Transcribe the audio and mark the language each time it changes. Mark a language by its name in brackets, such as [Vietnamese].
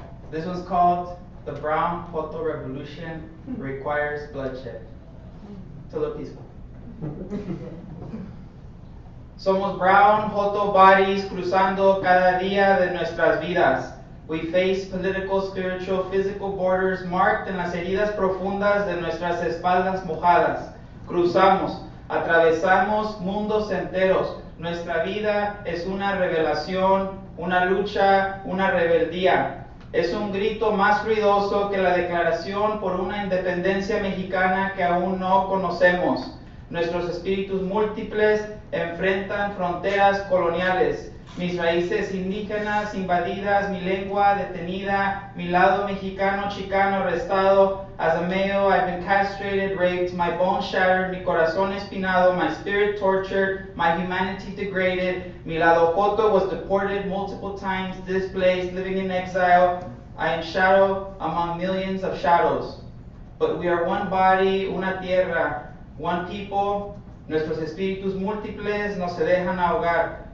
[English] This was called The Brown Joto Revolution Requires Bloodshed. [Spanish] Todo peaceful. Somos brown Joto bodies cruzando cada día de nuestras vidas. We face political, spiritual, physical borders marked en las heridas profundas de nuestras espaldas mojadas. Cruzamos, atravesamos mundos enteros. Nuestra vida es una revelación, una lucha, una rebeldía. Es un grito más ruidoso que la declaración por una independencia mexicana que aún no conocemos. Nuestros espíritus múltiples enfrentan fronteras coloniales. Mis raíces indígenas invadidas, mi lengua detenida, mi lado mexicano chicano arrestado. [English] As a male, I've been castrated, raped, my bones shattered, mi corazón espinado, my spirit tortured, my humanity degraded. Mi lado Joto was deported multiple times, displaced, living in exile. I am shadow among millions of shadows. But we are one body, una tierra, one people. [Spanish] Nuestros espíritus múltiples no se dejan ahogar.